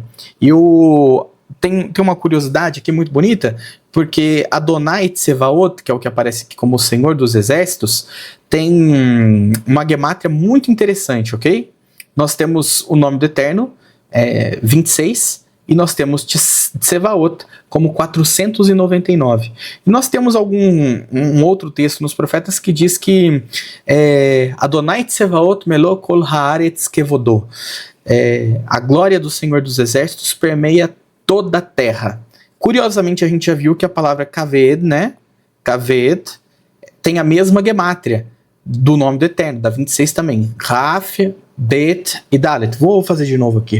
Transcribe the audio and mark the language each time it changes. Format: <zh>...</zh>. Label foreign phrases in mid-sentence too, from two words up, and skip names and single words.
<pt>E tem uma curiosidade aqui muito bonita, porque Adonai Tsevaot, que é o que aparece aqui como o Senhor dos Exércitos, tem uma gemátria muito interessante, ok? Nós temos o nome do Eterno, 26, e nós temos Tsevaot como 499. E nós temos um outro texto nos profetas que diz que</pt> <he>אדני צבאות מלא כל הארץ כבודו.</he> <pt>A glória do Senhor dos Exércitos permeia toda a terra. Curiosamente, a gente já viu que a palavra kaved, né? Kaved tem a mesma gemátria do nome do Eterno, da 26 também. Raf, Bet e Dalet. Vou fazer de novo aqui.</pt>